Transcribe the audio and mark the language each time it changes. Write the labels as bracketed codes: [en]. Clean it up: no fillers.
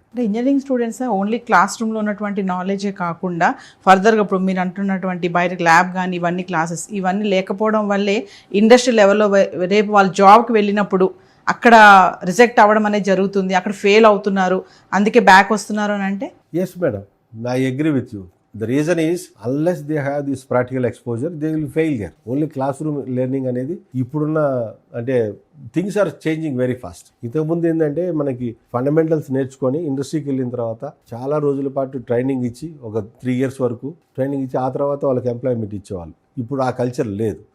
[te] అంటే engineering students only class రూమ్లో ఉన్నటువంటి నాలెడ్జే కాకుండా ఫర్దర్గా ఇప్పుడు మీరు అంటున్నటువంటి బయట ల్యాబ్ కానీ ఇవన్నీ క్లాసెస్ ఇవన్నీ లేకపోవడం వల్లే ఇండస్ట్రీ లెవెల్లో రేపు వాళ్ళు జాబ్కి వెళ్ళినప్పుడు అక్కడ రిజెక్ట్ అవ్వడం అనేది జరుగుతుంది, అక్కడ ఫెయిల్ అవుతున్నారు, అందుకే బ్యాక్ వస్తున్నారు అని అంటే? [en] Yes madam, I agree with you. The reason is, unless they have this practical exposure, they will fail there. Only classroom learning [te] అనేది ఇప్పుడున్న అంటే [en] Things are changing very fast. [te] ఇంతకుముందు ఏంటంటే మనకి ఫండమెంటల్స్ నేర్చుకొని ఇండస్ట్రీకి వెళ్ళిన తర్వాత చాలా రోజుల పాటు ట్రైనింగ్ ఇచ్చి ఒక 3 years వరకు ట్రైనింగ్ ఇచ్చి ఆ తర్వాత వాళ్ళకి ఎంప్లాయ్మెంట్ ఇచ్చేవాళ్ళు. ఇప్పుడు ఆ కల్చర్ లేదు.